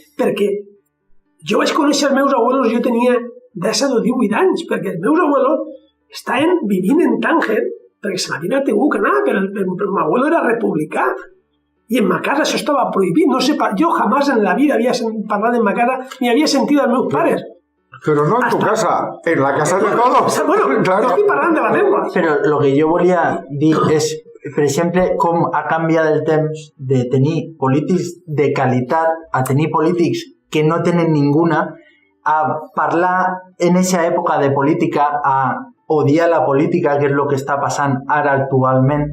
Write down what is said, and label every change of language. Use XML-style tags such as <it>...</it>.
<ca>Perquè jo vaig conèixer els meus abuelos, jo tenia 10 o 18 anys, perquè els meus abuelos estaven vivint en Tánger, perquè se n'havien tingut que anar, però el meu abuelo era republicà. I en ma casa això estava prohibit. No sé, jo jamás en la vida havia parlat en ma casa ni havia sentit als meus pares.</ca> <es>Pero no en tu casa, en la casa de todos.</es> <ca>Bueno, claro. Estic parlant de la meva. Però el que jo volia dir és, per exemple, com ha canviat el temps de tenir polítics de qualitat a tenir polítics que no tenen ninguna, a parlar en aquesta època de política, a odiar la política, que és el que està passant ara actualment.</ca>